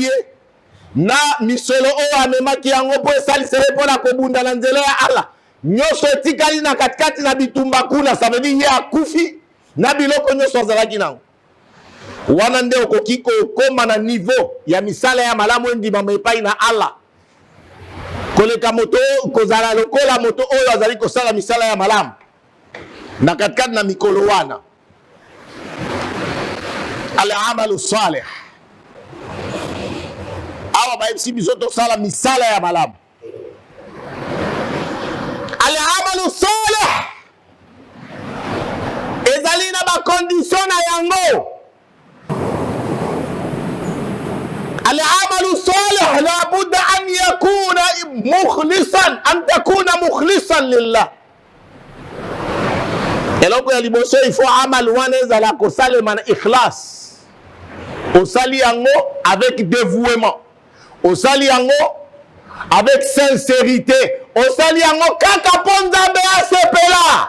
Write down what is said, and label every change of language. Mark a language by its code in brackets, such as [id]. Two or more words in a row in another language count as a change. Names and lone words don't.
[ln] ye na misolo oyo amemaki yango mpo esalisele mpona kobunda na nzela ya Allah nyonso etikali na katikati na bitumba kuna sabedi ye akufi na biloko nyonso azalaki nango wana nde okoki kokoma na niveau ya misala ya malamu endimama epai na Allah koleka moto kozala lokola moto oyo azali kosala misala ya malamu na katikati na mikolo wana. [ar] العمل الصالح [ln] awa baebisi biso tosala misala ya malamu. [ar] العمل الصالح [ln] ezali na bakondisyon na yango. [ar] العمل الصالح لابد أن يكون مخلصا أن تكون مخلصا لله. [ln] eloko ya liboso ifo amal wana ezala kosalema na ikhlas, osali yango [fr] avec dévouement, [ln] osali yango [fr] avec sincérité, [ln] osali yango kaka mpo Nzambe asepela.